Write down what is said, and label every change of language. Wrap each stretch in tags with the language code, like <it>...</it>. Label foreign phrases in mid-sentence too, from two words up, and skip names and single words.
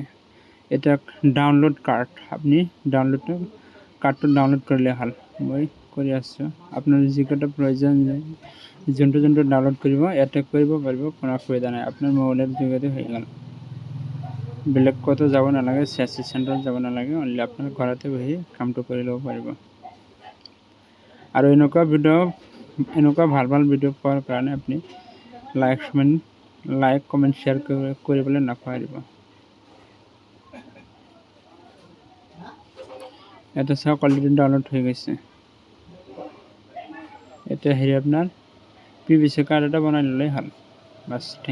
<bn>এটা ডাউনলোড কার্ড, আপনি কার্ডটো ডাউনলোড করলে হল।</bn> <as>মই কৰি আছোঁ। আপনার যিকেইটা প্রয়োজন যোনটো ডাউনলোড কৰিব ইয়াতে কৰিব পাৰিব, কোনো অসুবিধা নাই।</as> <bn>আপনার মোবাইলের</bn> <as>যোগেদি</as> <bn>হয়ে গেল।</bn> <as>বেলেগ ক'তো যাব নালাগে, CSC চেণ্টাৰত যাব নালাগে। অনলি আপোনাৰ ঘৰতে বহি কামটো কৰি ল'ব পাৰিব। আৰু এনেকুৱা ভাল ভিডিঅ' পোৱাৰ কাৰণে আপুনি</as> <en>like comment share</en> <as>কৰিবলৈ নাপাহৰিব। এটা চাওক</as> <bn>অলরেডি ডাউনলোড হয়ে গেছে।</bn> <as>এটা আপনার PVC কাৰ্ড এটা বনাই ল'লেই হ'ল বাছ।</as>